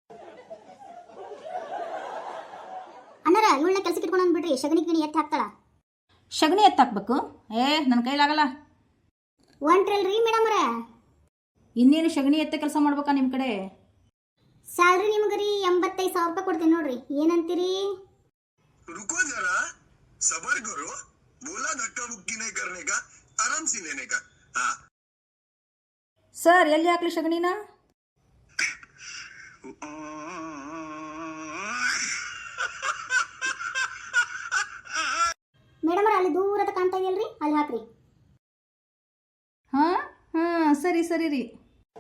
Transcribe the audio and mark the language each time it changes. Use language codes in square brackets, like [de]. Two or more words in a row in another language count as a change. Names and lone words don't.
[kn] ಅಣ್ಣರ, ಇವಳನ್ನ ಕೆಲಸಕ್ಕೆ ಇಟ್ಕೊಂಡು ಬಿಡ್ರಿ, ಶಗಣಿ ಗಿಣಿ ಎತ್ತಿ ಹಾಕ್ತಾಳ. ಶಗಣಿ ಎತ್ತಾಕ್ಬೇಕು? ನನ್ನ ಕೈಲಾಗಲ್ಲ. ಒಂಟ್ರಲ್ರಿ ಮೇಡಮರ, ಇನ್ನೇನು ಶಗಣಿ ಎತ್ತ ಕೆಲಸ ಮಾಡ್ಬೇಕಾ ನಿಮ್ಮ ಕಡೆ? ಸ್ಯಾಲ್ರಿ ನಿಮ್ಗೆ ರೀ 85,000 ರೂಪಾಯಿ ಕೊಡ್ತೀನಿ ನೋಡ್ರಿ, ಏನಂತೀರಿ? [hi] रुको जरा, सबर करो, बोला धक्का मुक्की नहीं करने का, आराम से लेने का. हाँ. [kn] ಸರ್, ಎಲ್ಲಿ ಹಾಕ್ಲಿ ಶಗಣಿನ? ಮೇಡಮರ, ಅಲ್ಲಿ ದೂರದ ಕಾಣ್ತಾ ಇದೆಯಲ್ರಿ, ಅಲ್ಲಿ ಹಾಕ್ರಿ. ಹಾಂ ಸರಿ ರೀ.